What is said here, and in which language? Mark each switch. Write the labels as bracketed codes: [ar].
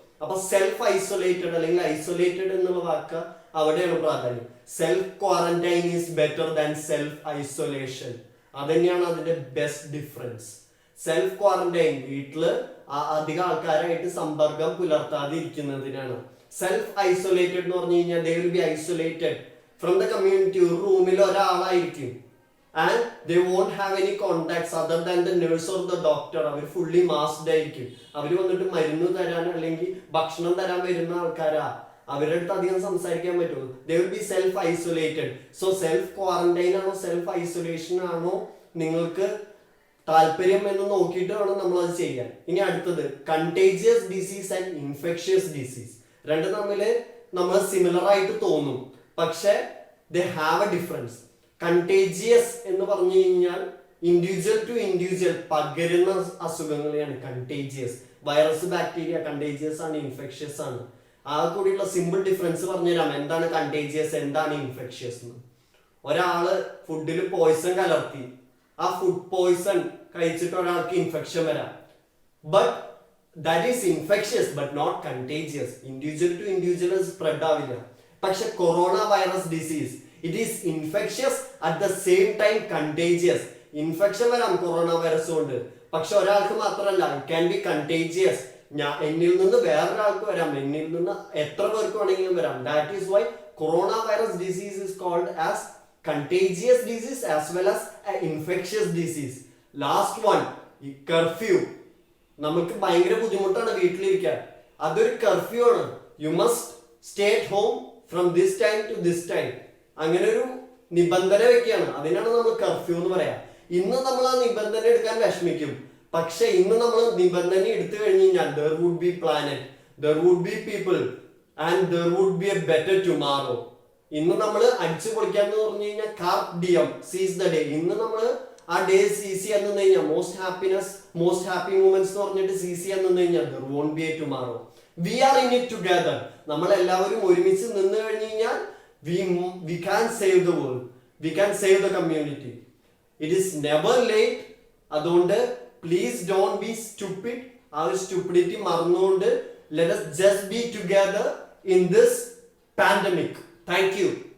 [ml] അപ്പൊ self isolated അല്ലെങ്കിൽ isolated എന്നുള്ള വാക്ക് അവിടെയാണ് പ്രാധാന്യം. [en] Self quarantine is better than self isolation. [ml] അതന്നെയാണ് അതിന്റെ ബെസ്റ്റ് ഡിഫറൻസ്. സെൽഫ് ക്വാറന്റൈൻ വീട്ടില് അധികം ആൾക്കാരായിട്ട് സമ്പർക്കം പുലർത്താതെ ഇരിക്കുന്നതിനാണ്. സെൽഫ് ഐസൊലേറ്റഡ് എന്ന് പറഞ്ഞു കഴിഞ്ഞാൽ [en] they will be isolated from the community. [ml] ഒരു റൂമിൽ ഒരാളായിരിക്കും [en] and they won't have any contacts other than the nurse or the doctor. [ml] Our fully masked ആയിരിക്കും. അവർ വന്നിട്ട് മരുന്ന് തരാൻ അല്ലെങ്കിൽ ഭക്ഷണം തരാൻ വരുന്ന ആൾക്കാരാ, അവരുടെ അടുത്ത് അധികം സംസാരിക്കാൻ പറ്റുമോ? [en] they will be self isolated. [ml] so self quarantine ആണോ സെൽഫ് ഐസൊലേഷൻ ആണോ നിങ്ങൾക്ക് താല്പര്യം എന്ന് നോക്കിയിട്ട് വേണം നമ്മൾ അത് ചെയ്യാൻ. ഇനി അടുത്തത് contagious disease and infectious disease. രണ്ട് തമ്മിൽ നമ്മൾ സിമിലർ ആയിട്ട് തോന്നും, പക്ഷെ [en] they have a difference. [ml] Contagious എന്ന് പറഞ്ഞു കഴിഞ്ഞാൽ ഇൻഡിവിജ്വൽ ടു ഇൻഡിവിജ്വൽ പകരുന്ന അസുഖങ്ങളെയാണ് കണ്ടേജിയസ്. വൈറസ് ബാക്ടീരിയ കണ്ടേജിയസ് ആണ്, ഇൻഫെക്ഷ്യസ് ആണ്. ആ കൂടിയുള്ള സിമ്പിൾ ഡിഫറൻസ് പറഞ്ഞുതരാം, എന്താണ് കണ്ടേജിയസ്, എന്താണ് ഇൻഫെക്ഷ്യസ് എന്ന്. ഒരാള് ഫുഡിൽ പോയിസൺ കലർത്തി, ആ ഫുഡ് പോയിസൺ കഴിച്ചിട്ട് ഒരാൾക്ക് ഇൻഫെക്ഷൻ വരാം, but [en] that is infectious but not contagious. Individual to individual spread ആവില്ല. [ml] പക്ഷെ corona virus disease [en] it is infectious at the same time contagious. [ml] Infection വരാം കൊറോണ വൈറസ് കൊണ്ട്, പക്ഷെ ഒരാൾക്ക് മാത്രമല്ല, [en] it can be contagious. [ml] എന്നിൽ നിന്ന് വേറൊരാൾക്ക് വരാം, എന്നിൽ നിന്ന് എത്ര പേർക്ക് വേണമെങ്കിലും വരാം. [en] that is why corona virus disease is called as contagious disease as well as an infectious disease. last one, curfew. [ml] നമുക്ക് ഭയങ്കര ബുദ്ധിമുട്ടാണ് വീട്ടിലിരിക്കാൻ, അതൊരു കർഫ്യൂ ആണ്. [en] You must stay at home from this time to this time. [ml] അങ്ങനെ ഒരു നിബന്ധന വെക്കുകയാണ്, അതിനാണ് നമ്മൾ കർഫ്യൂ എന്ന് പറയാം. ഇന്ന് നമ്മൾ ആ നിബന്ധന എടുക്കാൻ വിഷമിക്കും, പക്ഷെ ഇന്ന് നമ്മൾ നിബന്ധന എടുത്തു കഴിഞ്ഞു കഴിഞ്ഞാൽ [en] there would be planet, there would be people and there would be a better tomorrow. [ml] ഇന്ന് നമ്മൾ അടിച്ചു പൊളിക്കാന്ന് പറഞ്ഞു കഴിഞ്ഞാൽ കാർപ് ഡിയം, [en] Seize the day. [ml] ഇന്ന് നമ്മൾ ആ ഡേ സീസി എന്ന് കഴിഞ്ഞാൽ most happiness, most happy moments എന്ന് പറഞ്ഞിട്ട് സീസി എന്ന് കഴിഞ്ഞാൽ [en] there won't be a tomorrow. We are in it together. [ml] നമ്മൾ എല്ലാവരും ഒരുമിച്ച് നിന്ന് കഴിഞ്ഞു കഴിഞ്ഞാൽ [en] we can save the world, we can save the community. It is never late. [ml] അതുകൊണ്ട് [en] please don't be stupid. [ml] ആ ഒരു stupidity മറന്നുകൊണ്ട് [en] let us just be together in this pandemic. Thank you.